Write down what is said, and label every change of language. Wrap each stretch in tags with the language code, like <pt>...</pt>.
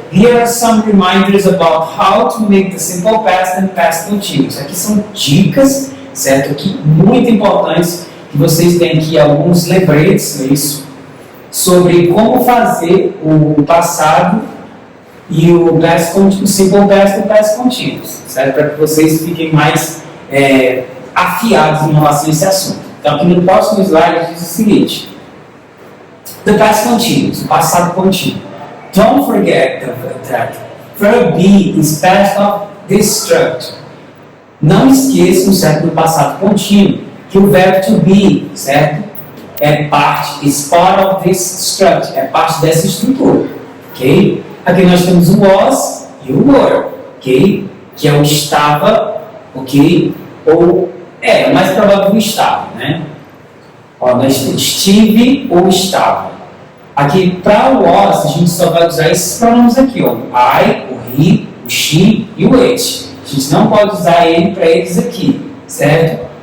<en>Here are some reminders about how to make the simple past and past continuous.</en> <pt>Aqui são dicas, certo? Aqui muito importantes que vocês têm aqui alguns lembretes, isso, sobre como fazer o passado e o simple past e o past continuous, certo? Para que vocês fiquem mais afiados em relação a esse assunto. Então aqui no próximo slide diz o seguinte.</pt> <en>The past continuous,</en> <pt>o passado contínuo.</pt> <en>Don't forget that verb be is part of this structure.</en> <pt>Não esqueçam, certo, do passado contínuo, que o verbo to be, certo,</pt> <en>is part of this structure,</en> <pt>é parte dessa estrutura, ok? Aqui nós temos o was e o were, ok? Que é o estava, ok? Ou, é mais provável o estava, né? Ó, nós estive ou estava. Aqui, para o was, a gente só vai usar esses pronomes aqui, ó. I, o he, o she e o it. A gente não pode usar ele para eles aqui, certo?</pt>